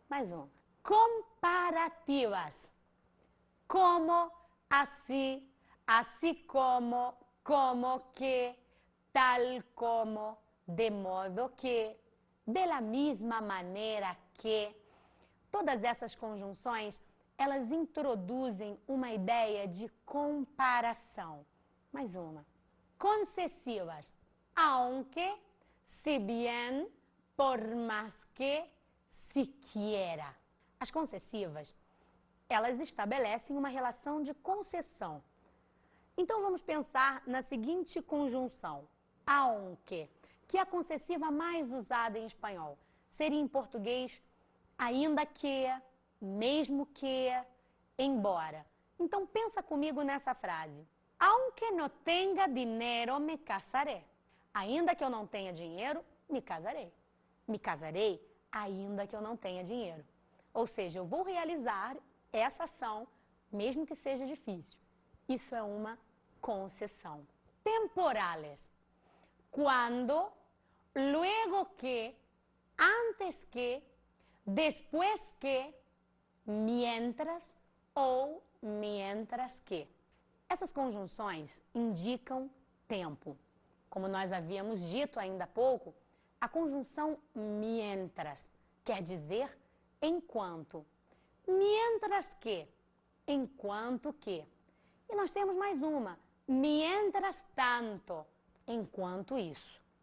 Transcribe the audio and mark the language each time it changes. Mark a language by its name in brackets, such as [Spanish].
[Portuguese] Mais uma. Comparativas. Como, assim, assim como que, tal como, de modo que, [Spanish] de la misma maneira que. [Portuguese] Todas essas conjunções, elas introduzem uma ideia de comparação. Mais uma. Concessivas. [Spanish] Aunque, si bien, por más que, siquiera. [Portuguese] As concessivas, elas estabelecem uma relação de concessão. Então, vamos pensar na seguinte conjunção. Aunque, que é a concessiva mais usada em espanhol. Seria em português, ainda que, mesmo que, embora. Então, pensa comigo nessa frase. [Spanish] Aunque no tenga dinero, me casaré. [Portuguese] Ainda que eu não tenha dinheiro, me casarei. Me casarei ainda que eu não tenha dinheiro. Ou seja, eu vou realizar essa ação, mesmo que seja difícil. Isso é uma concessão. Temporales. [Spanish] Quando, luego que, antes que, después que, mientras ou mientras que. [Portuguese] Essas conjunções indicam tempo. Como nós havíamos dito ainda há pouco, a conjunção mientras quer dizer enquanto. [Spanish] Mientras que, [Portuguese] enquanto que. E nós temos mais uma, [Spanish] mientras tanto, [Portuguese] enquanto isso.